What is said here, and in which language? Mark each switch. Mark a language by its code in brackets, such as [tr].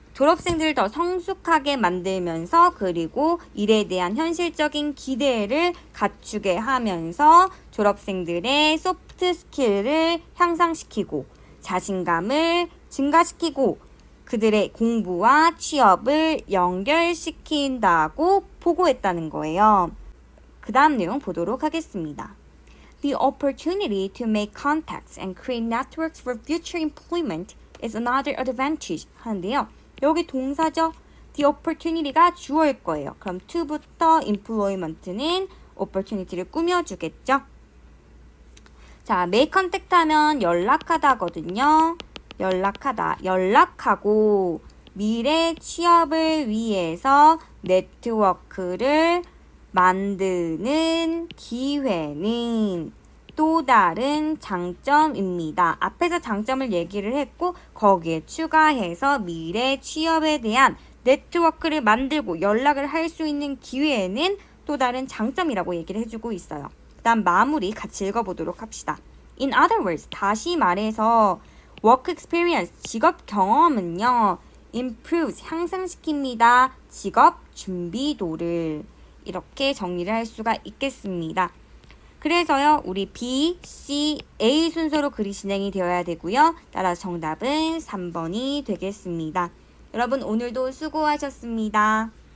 [ko] 졸업생들을 더 성숙하게 만들면서, 그리고 일에 대한 현실적인 기대를 갖추게 하면서 졸업생들의 소프트 스킬을 향상시키고 자신감을 증가시키고 그들의 공부와 취업을 연결시킨다고 보고했다는 거예요. 그 다음 내용 보도록 하겠습니다. [en] The opportunity to make contacts and create networks for future employment is another advantage [ko] 하는데요. 여기 동사죠. The opportunity가 주어일 거예요. 그럼 to부터 employment는 opportunity를 꾸며주겠죠. 자, make contact 하면 연락하다거든요. 연락하고 미래 취업을 위해서 네트워크를 만드는 기회는 또 다른 장점입니다. 앞에서 장점을 얘기를 했고 거기에 추가해서 미래 취업에 대한 네트워크를 만들고 연락을 할 수 있는 기회에는 또 다른 장점이라고 얘기를 해주고 있어요. 그 다음 마무리 같이 읽어보도록 합시다. [en] In other words, [ko] 다시 말해서 [en] work experience, [ko] 직업 경험은요. improves, 향상시킵니다. 직업 준비도를. 이렇게 정리를 할 수가 있겠습니다. 그래서요. 우리 B, C, A 순서로 글이 진행이 되어야 되고요. 따라서 정답은 3번이 되겠습니다. 여러분 오늘도 수고하셨습니다.